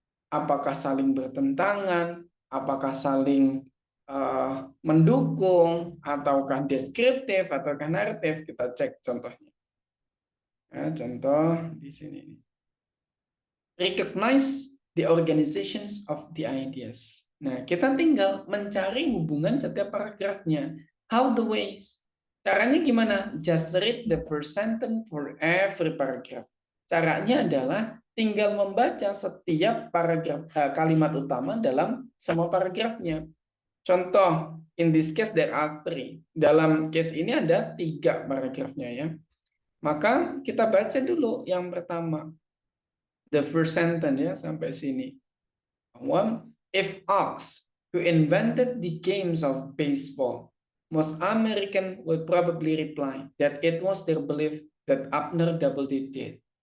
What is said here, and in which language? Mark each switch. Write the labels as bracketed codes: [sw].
[id] Apakah saling bertentangan, apakah saling mendukung, ataukah deskriptif, ataukah naratif. Kita cek contohnya. Nah, contoh di sini. [en] Recognize the organizations of the ideas. [id] Nah, kita tinggal mencari hubungan setiap paragrafnya. [en] How the ways. [id] Caranya gimana? [en] Just read the first sentence for every paragraph. [id] Caranya adalah tinggal membaca setiap paragraf kalimat utama dalam semua paragrafnya. [en] Contoh, in this case there are 3. [id] Dalam case ini ada 3 paragrafnya ya. Maka kita baca dulu yang pertama. [en] The first sentence [id] ya sampai sini. [en] If asked who invented the games of baseball, most American would probably reply that it was their belief that Abner Doubleday did.